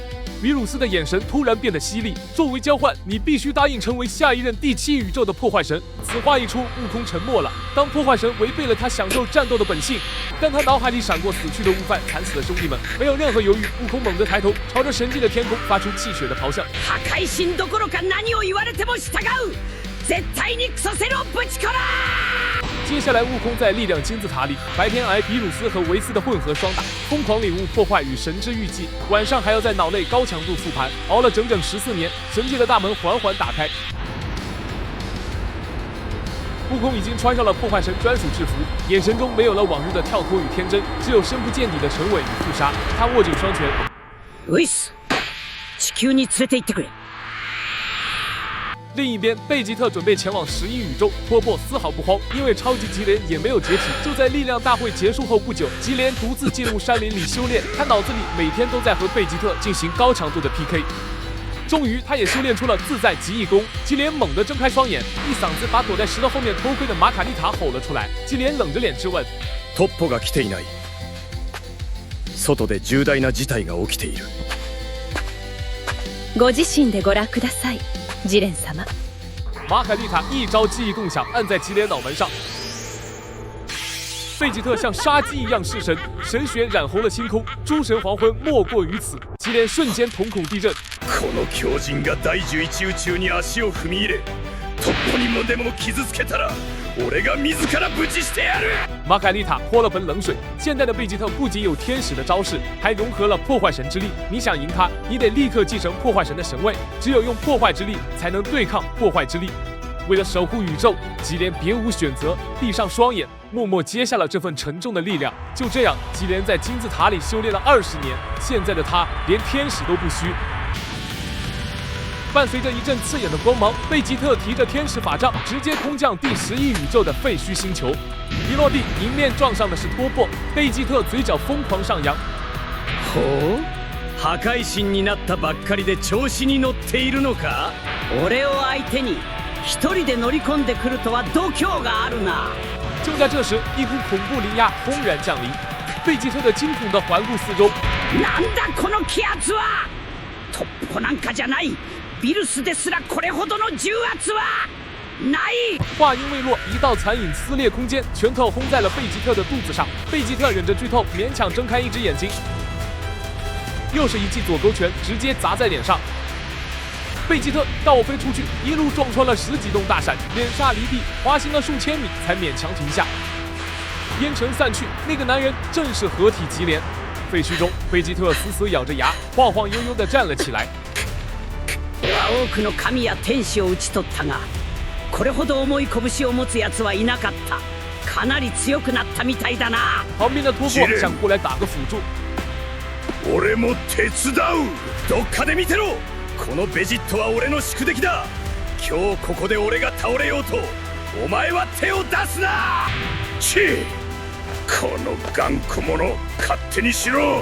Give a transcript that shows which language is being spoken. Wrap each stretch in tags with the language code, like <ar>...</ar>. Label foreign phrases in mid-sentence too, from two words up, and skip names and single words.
<zh>比鲁斯的眼神突然变得犀利。作为交换，你必须答应成为下一任第7宇宙的破坏神。此话一出，悟空沉默了。当破坏神违背了他享受战斗的本性，但他脑海里闪过死去的悟饭、惨死的兄弟们，没有任何犹豫。悟空猛地抬头，朝着神界的天空发出气血的咆哮。</zh> <ja>破壊神どころか何を言われても従う。絶対にクソセルをぶち殺。</ja> <zh>接下来，悟空在力量金字塔里，白天挨比鲁斯和维斯的混合双打，疯狂领悟破坏与神之预计；晚上还要在脑内高强度复盘，熬了整整14年，神界的大门缓缓打开。悟空已经穿上了破坏神专属制服，眼神中没有了往日的跳脱与天真，只有深不见底的沉稳与肃杀。他握紧双拳，</zh> <ja>ウイス、地球に連れて行ってくれ。</ja> <zh>另一边，贝吉特准备前往11宇宙，托钵丝毫不慌，因为超级吉莲也没有解体。就在力量大会结束后不久，吉莲独自进入山林里修炼，他脑子里每天都在和贝吉特进行高强度的 PK。终于，他也修炼出了自在极意功。吉莲猛地睁开双眼，一嗓子把躲在石头后面偷窥的玛卡丽塔吼了出来。吉莲冷着脸质问：“</zh> <ja>トッポが来ていない。外で重大な事態が起きている。ご自身でご覧ください。” 吉莲様。</ja> <zh>玛卡丽塔一招记忆共享，按在吉莲脑门上。贝吉特像杀鸡一样弑神，神血染红了星空，诸神黄昏莫过于此。吉莲瞬间瞳孔地震。</zh> <ja>この狂人が第11宇宙に足を踏み入れ、トッポにもでも傷つけたら、俺が自らぶちしてやる。</ja> <zh>玛卡丽塔泼了盆冷水。现在的贝吉特不仅有天使的招式，还融合了破坏神之力。你想赢他，你得立刻继承破坏神的神位，只有用破坏之力才能对抗破坏之力。为了守护宇宙，吉莲别无选择，闭上双眼，默默接下了这份沉重的力量。就这样，吉莲在金字塔里修炼了20年，现在的他连天使都不虚。伴随着一阵刺眼的光芒，贝吉特提着天使法杖，直接空降第11宇宙的废墟星球。一落地，迎面撞上的是托钵。贝吉特嘴角疯狂上扬。</zh> <ja>ほう、破壊神になったばっかりで調子に乗っているのか。俺を相手に一人で乗り込んでくるとは度胸があるな。</ja> <zh>就在这时，一股恐怖灵压轰然降临。贝吉特的惊恐地环顾四周。</zh> <ja>なんだこの気圧は！ コなんかじゃない。ビルスですらこれほどの重圧はない。</ja> <zh>话音未落，一道残影撕裂空间，拳头轰在了贝吉特的肚子上。贝吉特忍着剧痛，勉强睁开一只眼睛。又是一记左勾拳，直接砸在脸上。贝吉特倒飞出去，一路撞穿了10几栋大山，脸煞离地，滑行了数千米，才勉强停下。烟尘散去，那个男人正是合体吉连。废墟中，贝吉特死死咬着牙，晃晃悠悠地站了起来。</zh> <ja>俺は多くの神や天使を討ち取ったが、これほど重い拳を持つ奴はいなかった。かなり強くなったみたいだな。</ja> <zh>旁边的托布想过来打个辅助。</zh> <ja>俺も手伝う。どっかで見てろ。このベジットは俺の宿敵だ。今日ここで俺が倒れようとお前は手を出すな。チこの頑固者勝手にしろ。</ja>